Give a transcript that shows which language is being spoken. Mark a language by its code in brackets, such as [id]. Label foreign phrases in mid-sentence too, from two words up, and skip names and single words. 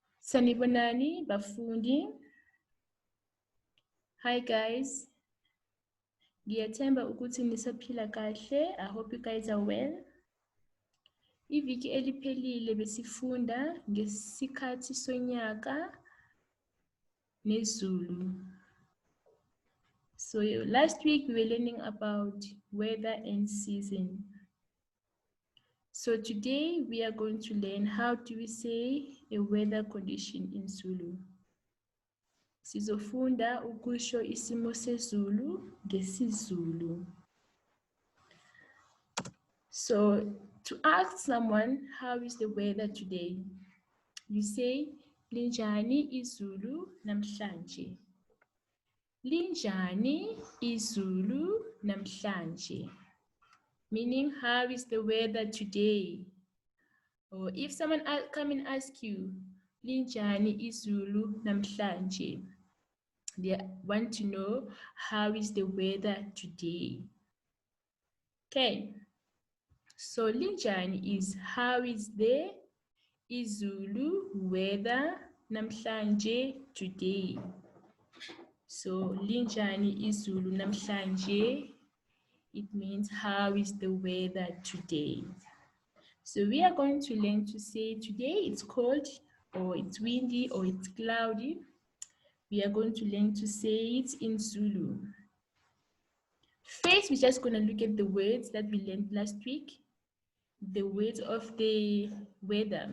[zu] Sanibonani, bafundi. [en] Hi guys. [zu] Ngiyathemba ukuthi nisaphila kahle. [en] I hope you guys are well. [zu] Iviki eliphelile besifunda ngesikhathi sonyaka nezulu. [en] So last week we were learning about weather and season. So today we are going to learn how do we say a weather condition in Zulu. [zu] Sizofunda ukusho isimo sezulu ngesiZulu. [en] So to ask someone how is the weather today, you say [zu] linjani izulu namhlanje. Linjani izulu namhlanje. [en] Meaning how is the weather today? Or if someone come and ask you [zu] linjani izulu namhlanje, [en] they want to know how is the weather today. Okay, so linjani is how is the izulu weather namhlanje today. [zu] So linjani izulu namhlanje, [en] it means how is the weather today. So we are going to learn to say today it's cold or it's windy or it's cloudy. We are going to learn to say it in Zulu. First, we're just going to look at the words that we learned last week, the words of the weather.